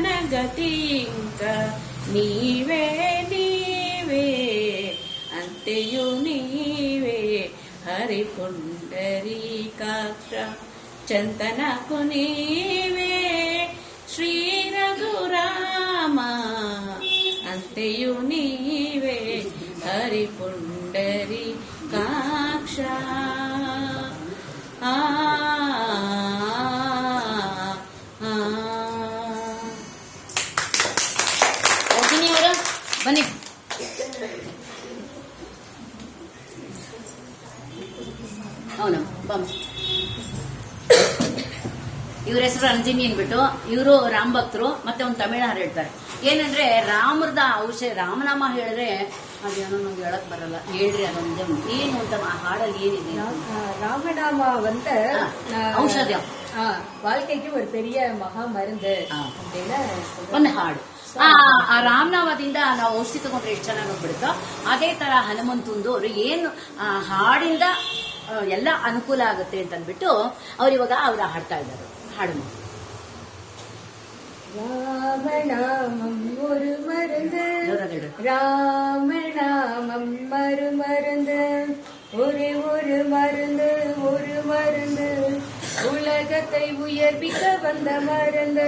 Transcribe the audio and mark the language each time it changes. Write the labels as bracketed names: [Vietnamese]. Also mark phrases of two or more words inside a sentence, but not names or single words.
[Telugu] గతి ఇంకా నీవే నీవే అంతయు నీవే హరి పుండరీకాక్ష చంతనకు నీవే శ్రీ రఘురామ అంతయు నీవే హరి పుండరీకాక్ష [Kannada] ಬನ್ನಿ ಅವನು ಬಮ್ಮ ಇವ್ರ ಹೆಸರು ರಂಜಿನಿ ಅಂದ್ಬಿಟ್ಟು ಇವರು ರಾಮ್ ಭಕ್ತರು ಮತ್ತೆ ಒಂದು ತಮಿಳು ಹಾಡು ಹೇಳ್ತಾರೆ. ಏನಂದ್ರೆ ರಾಮರದ ಔಷಧ ರಾಮನಾಮ ಹೇಳಿದ್ರೆ ಅದೇನೋ ನಮ್ಗೆ ಹೇಳಕ್ ಬರಲ್ಲ, ಹೇಳ್ರಿ ಅದೊಂದೇ ಏನು ಅಂತ ಆ ಹಾಡಲ್ಲಿ ಏನಿದೆ? [Tamil] ராமநாம வந்து [Kannada] ಔಷಧ [Tamil] வாழ்க்கைக்கு ஒரு பெரிய மகா மருந்து அப்படின்னு [Kannada] ಒಂದು ಹಾಡು. ಆ ರಾಮನಾಮದಿಂದ ನಾವು ಔಷಧಿ ತಗೊಂಡ್ರೆ ಎಷ್ಟು ಚೆನ್ನಾಗಿ ಹೋಗ್ಬಿಡುತ್ತೋ ಅದೇ ತರ ಹನುಮಂತಂದು ಅವ್ರು ಏನು ಹಾಡಿಂದ ಎಲ್ಲ ಅನುಕೂಲ ಆಗುತ್ತೆ ಅಂತ ಅಂದ್ಬಿಟ್ಟು ಅವ್ರು ಇವಾಗ ಅವ್ರು ಹಾಡ್ತಾ ಇದ್ದಾರೆ. ಹಾಡು [Tamil] ராமநாமம் ஒரு மருந்து, ராமநாமம் மருந்து, ஒரே ஒரு மருந்து, ஒரு மருந்து, உலகத்தை உயர்விக்க வந்த மருந்து.